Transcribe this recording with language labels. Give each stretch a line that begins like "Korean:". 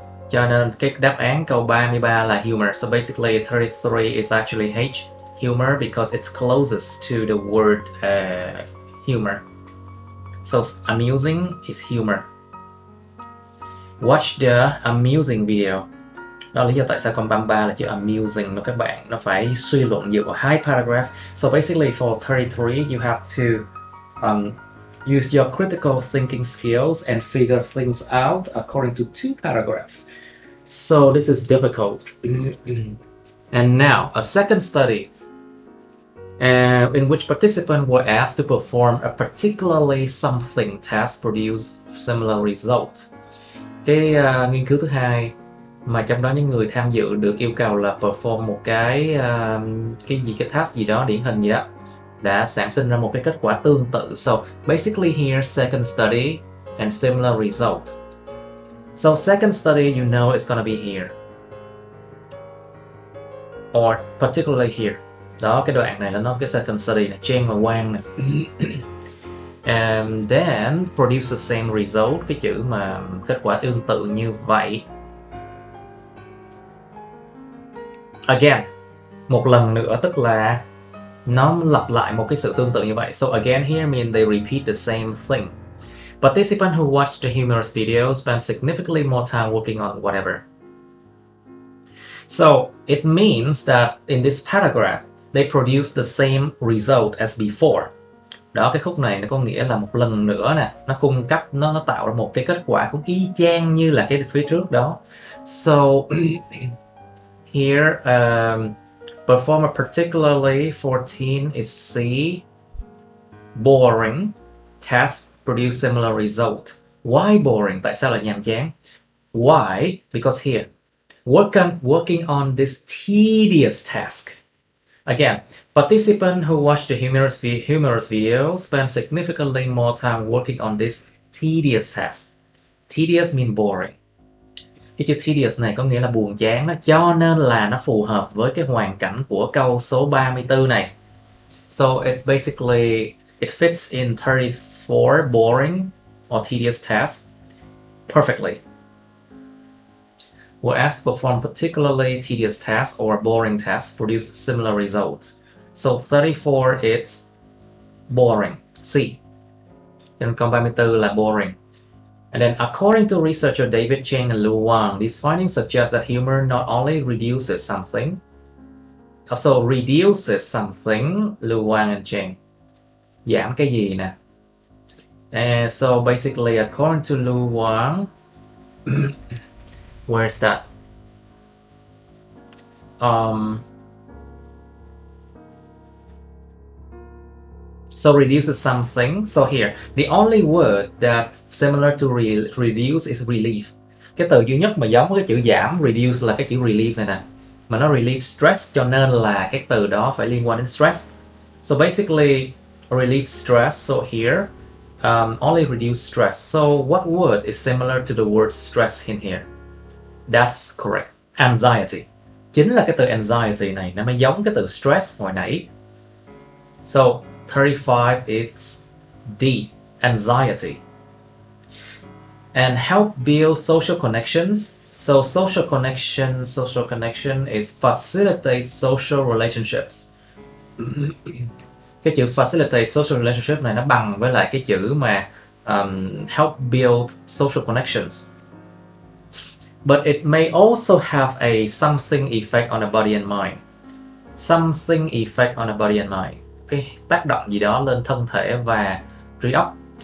Vietnamese: Cho nên cái đáp án câu 33 là humor.
English: So basically 33 is actually H, humor, because it's closest to the word humor. So amusing is humor. Watch the amusing video.
Vietnamese: Đó là lý do tại sao câu 33 là chữ amusing đó các bạn. Nó phải suy luận dựa vào hai paragraph.
English: So basically for 33 you have to use your critical thinking skills and figure things out according to two paragraphs. So this is difficult. And now a second study in which participants were asked to perform a particularly something task produce similar result.
Vietnamese: Cái nghiên cứu thứ hai mà trong đó những người tham dự được yêu cầu là perform một cái task gì đó, điển hình gì đó, đã sản sinh ra một cái kết quả tương tự.
English: So basically here second study and similar result. So second study, you know it's gonna be here. Or particularly here.
Vietnamese: Đó, cái đoạn này là nó cái second study này, Trang và Quang này.
English: And then produce the same result,
Vietnamese: cái chữ mà kết quả tương tự như vậy. Again, một lần nữa tức là nó lặp lại một cái sự tương tự như vậy.
English: So again here means they repeat the same thing. Participants who watch the humorous video spend significantly more time working on whatever. So it means that in this paragraph, they produce the same result as before.
Vietnamese: Đó, cái khúc này nó có nghĩa là một lần nữa nè, nó cung cấp, nó tạo ra một cái kết quả cũng y chang như là cái phía trước đó.
English: So here, perform a particularly 14 is C, boring task produce similar result. Why boring?
Vietnamese: Tại sao lại nhàm chán?
English: Why? Because here, working on this tedious task. Again, participants who watch the humorous video spend significantly more time working on this tedious task. Tedious means boring.
Vietnamese: Cái chữ tedious này có nghĩa là buồn chán đó, cho nên là nó phù hợp với cái hoàn cảnh của câu số 34 này.
English: So it basically fits in 34 boring or tedious tasks perfectly. Whereas perform particularly tedious tasks or boring tasks produce similar results. So 34 is boring. C. Then
Vietnamese: câu 34 là
English: boring. And then according to researcher David Cheng and Lu Wang, these findings suggest that humor not only reduces something, also reduces something, Lu Wang and Cheng.
Vietnamese: Giảm cái gì nè?
English: And so basically according to Lu Wang, where's that? So reduces something. So here, the only word that's similar to reduce is relief.
Vietnamese: Cái từ duy nhất mà giống với cái chữ giảm, reduce, là cái chữ relief này nè. Mà nó relieve stress, cho nên là cái từ đó phải liên quan đến stress.
English: So basically, relieve stress. So here, only reduce stress. So what word is similar to the word stress in here? That's correct. Anxiety.
Vietnamese: Chính là cái từ anxiety này nó mới giống cái từ stress hồi nãy.
English: So 35 is D, anxiety. And help build social connections. So social connection is facilitate social relationships.
Vietnamese: Cái chữ facilitate social relationship này nó bằng với lại cái chữ mà help build social connections.
English: But it may also have a something effect on the body and mind. Something effect on the body and mind.
Vietnamese: Cái tác động gì đó lên thân thể và trí óc.